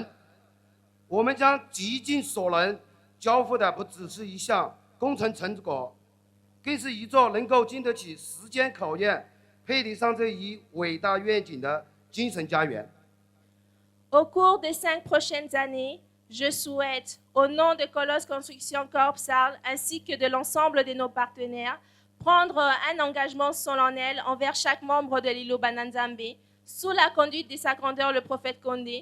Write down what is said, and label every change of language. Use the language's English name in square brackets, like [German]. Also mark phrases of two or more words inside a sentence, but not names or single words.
[Chinese] 我们将极尽所能，交付的不只是一项 工程成果，更是一座能够经得起时间考验、配得上这一伟大愿景的精神家园。 [French] Au cours des 5 prochaines années, je souhaite, au nom de Colosse Construction Corp Sarl ainsi que de l'ensemble de nos partenaires, prendre un engagement solennel envers chaque membre de l'Iloba Nzambe, sous la conduite de sa grandeur le prophète Condé.